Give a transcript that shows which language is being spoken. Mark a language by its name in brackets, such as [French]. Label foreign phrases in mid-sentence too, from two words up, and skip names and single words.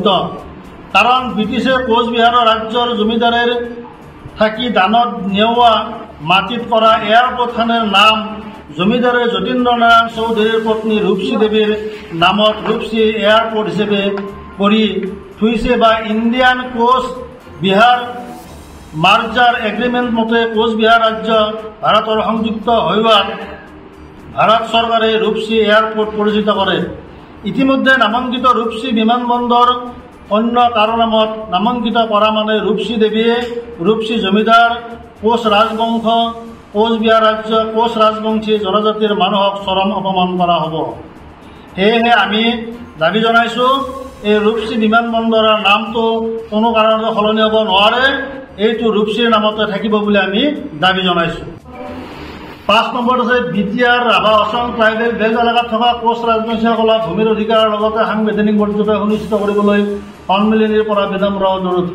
[Rangpuri] কারণ ব্রিটিশে কোচবিহার রাজ্যর জমিদারের থাকি দানত নেওয়া মাটিত করা এয়ারপোর্টখানের নাম জমিদারের যতীন্দ্রনারায়ণ চৌধুরীর পত্নী রূপসী দেবীর নামত রূপসী এয়ারপোর্ট হিসেবে করি থুইছে বা ইন্ডিয়ান কোস্ট বিহার [English] merger agreement [Rangpuri] মতে কোচবিহার রাজ্য ভারতের সংযুক্ত হইবার ভারত সরকারে রূপসী এয়ারপোর্ট পরিচিত করে। ইতিমধ্যে নামাঙ্কিত রূপসী বিমানবন্দর অন্য কারো নামত নামাঙ্কিত করা মানে রূপসী দেবীয়ে রূপসী জমিদার কোচ রাজবংশ কোচবিহার রাজ্য কোচ রাজবংশী জনজাতির মানুহক চরম অপমান করা হব। [Assamese] সেয়েহে আমি দাবী জনাইছো এই রূপসী বিমানবন্দরের নামটো কোনো কারণে সলনি হব নোৱাৰে, এইটো রূপসীর নামতে থাকিব বলে আমি দাবী জনাইছো। 5 নম্বৰত আছে বিটিআর ৰাভা অসম ট্ৰাইবেল বেল্ট এলেকাত থকা কোচ ৰাজবংশীসকলক ভূমিৰ অধিকাৰৰ লগতে সাংবিধানিক মৰ্যাদা সুনিশ্চিত কৰিবলৈ সন্মিলনীৰ পৰা বিনম্ৰ অনুৰোধ।